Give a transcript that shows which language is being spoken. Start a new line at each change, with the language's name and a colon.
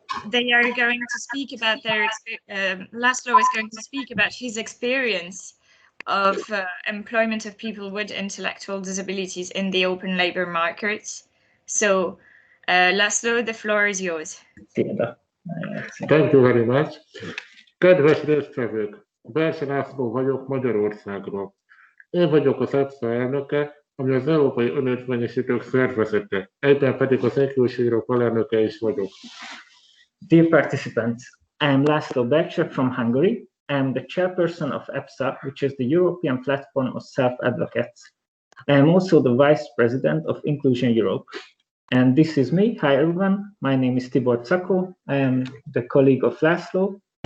English: They are going to speak about their Laszlo is going to speak about his experience of employment of people with intellectual disabilities in the open labour markets. So, Laszlo, the floor is yours. Thank you very much.
Hungarian: Kedves résztvevők, Berse László vagyok Magyarországról. Én vagyok az EPSA elnöke, ami az Európai Önérvényesítők Szervezete, egyben pedig az Inclusion Europe alelnöke is vagyok.
English: Dear participants, I am Laszlo Bercher from Hungary. I am the chairperson of EPSA, which is the European Platform of Self-Advocates. I am also the vice president of Inclusion Europe. And this is me. Hi, everyone. My name is Tibor Czako. I am the colleague of Laszlo.